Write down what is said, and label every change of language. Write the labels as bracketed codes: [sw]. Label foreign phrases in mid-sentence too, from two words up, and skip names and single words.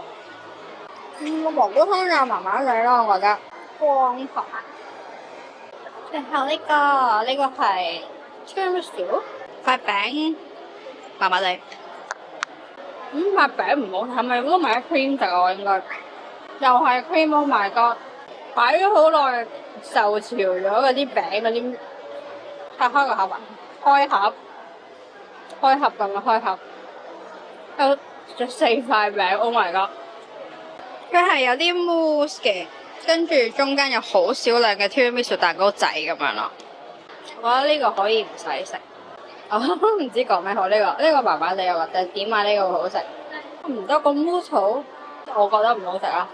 [yue] 個蘑菇湯就麻麻地咯，我覺得。光頭。最後呢個係 tiramisu 塊餅，麻麻地。塊餅唔好，係咪撈埋啲 cream 食啊？應該又係 cream， [en] oh my god！ [yue] 擺咗好耐，受潮咗嗰啲餅嗰啲，拆開個盒啊！開盒咁啊！開盒，有4塊餅 ， [en] oh my god！ [yue] 佢係有啲 mousse 嘅。跟住中間有好少量嘅 tiramisu 蛋糕仔咁樣咯，我覺得呢個可以唔使食。我唔知講咩好，呢個麻麻地，我覺得點解呢個好食？唔得個 mousse，我覺得唔好食啦。